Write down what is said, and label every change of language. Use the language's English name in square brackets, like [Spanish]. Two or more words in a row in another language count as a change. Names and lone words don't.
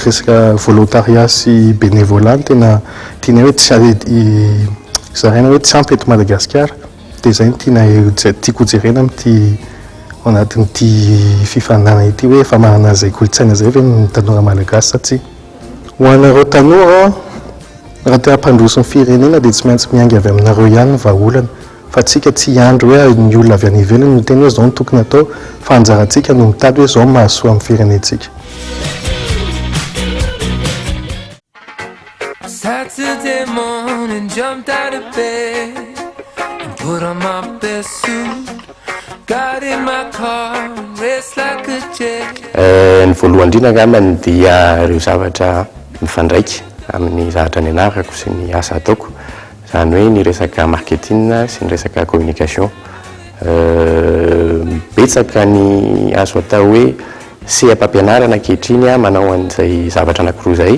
[Malagasy] resaka volontariat sy bénévolat tena tiana hoe zaraina hoe tsy ampy eto Madagasikara dia izay no tiako jerena amin'ity ao anatin'ity fifaninana ity hoe efa manana izay kolontsaina izay ve ny tanora malagasy satsia ho anareo tanora raha te hampandroso ny firenena dia tsy maintsy miainga avy aminareo ihany ny vahaolana fa tsika tsy hiandry hoe ny olona avy any ivelany no teny hoe izao no tokony atao fa anjarantsika no mitady hoe izao no mahasoa amin'ny firenentsika. [English] Saturday morning, jumped out of bed and put on my best suit. Got in my car, raced like a jet. [Malagasy] Ny voalohany indrindra angambany dia ireo zavatra mifandraika amin'ny zavatra ny anarako sy ny asa ataoko. Zany hoe ny resaka marketing sy ny resaka communication. Betsaka ny azo atao hoe seha-pampianarana ankehitriny manao an'izay zavatra anankiroa izay.